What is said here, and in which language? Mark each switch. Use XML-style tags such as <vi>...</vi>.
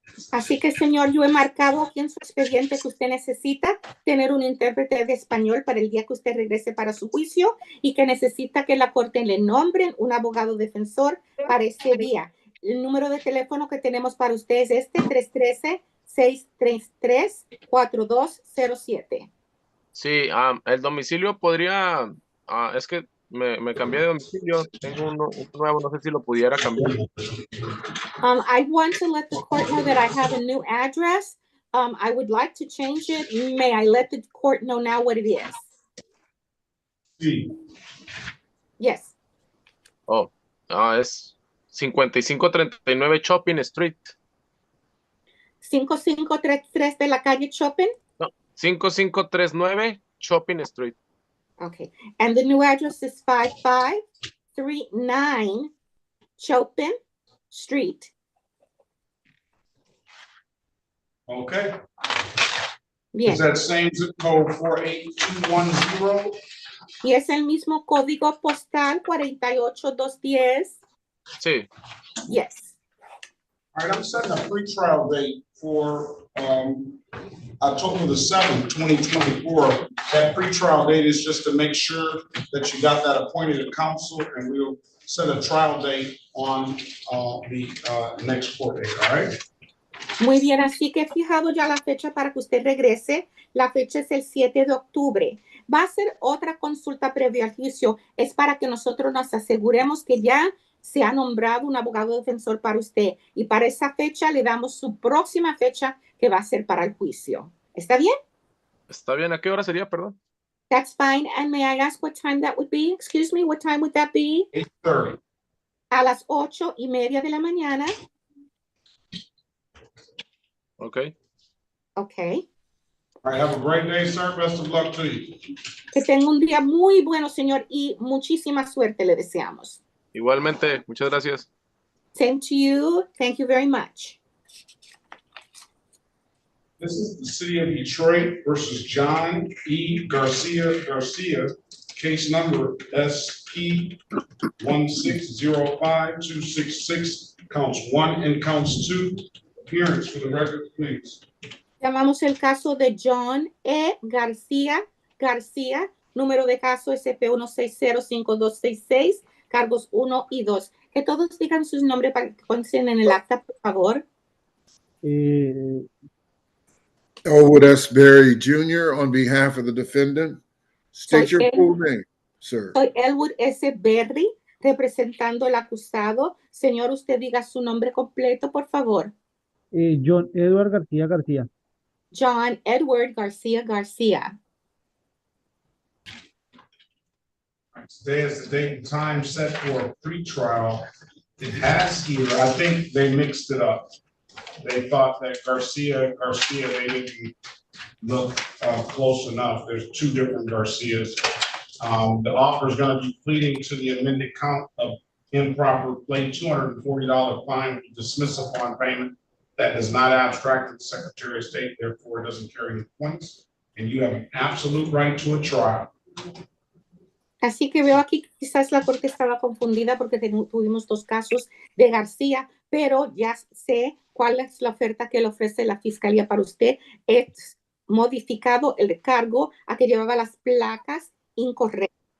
<es>Así que, señor, yo he marcado aquí en su expediente que usted necesita tener un intérprete de español para el día que usted regrese para su juicio y que necesita que la corte le nombre un abogado defensor para ese día. El número de teléfono que tenemos para usted es este, 313-633-4207. Sí, el domicilio podría, es que me cambié de domicilio, tengo uno nuevo, no sé si lo pudiera cambiar.</es> <en>I want to let the court know that I have a new address. I would like to change it. May I let the court know now what it is?</en> <es>Sí.</es> <en>Yes.</en> <es>Oh, es 5539 Shopping Street. 5533 de la calle Chopin? No, 5539 Shopping Street.</es> <en>Okay. And the new address is 5539 Chopin Street. Okay.</en> <es>Bien.</es> <en>Is that same zip code 48210?</en> <es>Y es el mismo código postal 48210. Sí.</es> <en>Yes. All right, I'm setting a pretrial date for October the 7th, 2024. That pretrial date is just to make sure that you got that appointed at council, and we'll set a trial date on the next court date, all right?</en> <es>Muy bien, así que he fijado ya la fecha para que usted regrese. La fecha es el 7 de octubre. Va a ser otra consulta previa al juicio. Es para que nosotros nos aseguremos que ya se ha nombrado un abogado defensor para usted. Y para esa fecha le damos su próxima fecha que va a ser para el juicio. ¿Está bien? Está bien, ¿a qué hora sería, perdón?</es> <en>That's fine. And may I ask what time that would be? Excuse me, what time would that be? 8:30.</en> <es>A las 8:30 de la mañana.</es> <en>Okay. Okay. All right, have a great day, sir. Best of luck to you.</en> <es>Que tenga un día muy bueno, señor, y muchísima suerte le deseamos. Igualmente, muchas gracias.</es> <en>Same to you. Thank you very much. This is the city of Detroit versus John E. Garcia, case number SP 1605266, counts 1 and counts 2. Appearance for the record, please.</en> <es>Llamamos el caso de John E. García, número de caso SP 1605266, cargos 1 y 2. Que todos digan sus nombres para que consten en el acta, por favor.</es> <en>Elwood S. Berry Jr. on behalf of the defendant. State your full name, sir.</en> <es>Soy Elwood S. Berry, representando al acusado. Señor, usted diga su nombre completo, por favor. John Edward García. John Edward García.</es> <en>Today is the date and time set for a pretrial. It has here, I think they mixed it up. They thought that Garcia, they didn't look close enough. There's two different Garcias. The offer is going to be pleading to the amended count of improper plea, $240 fine with dismissal upon payment. That does not abstract the Secretary of State, therefore it doesn't carry any points, and you have an absolute right to a trial.</en> <es>Así que veo aquí que quizás la corte estaba confundida porque tuvimos dos casos de García, pero ya sé cuál es la oferta que le ofrece la Fiscalía para usted. Es modificado el cargo a que llevaba las placas incorrectas.</es>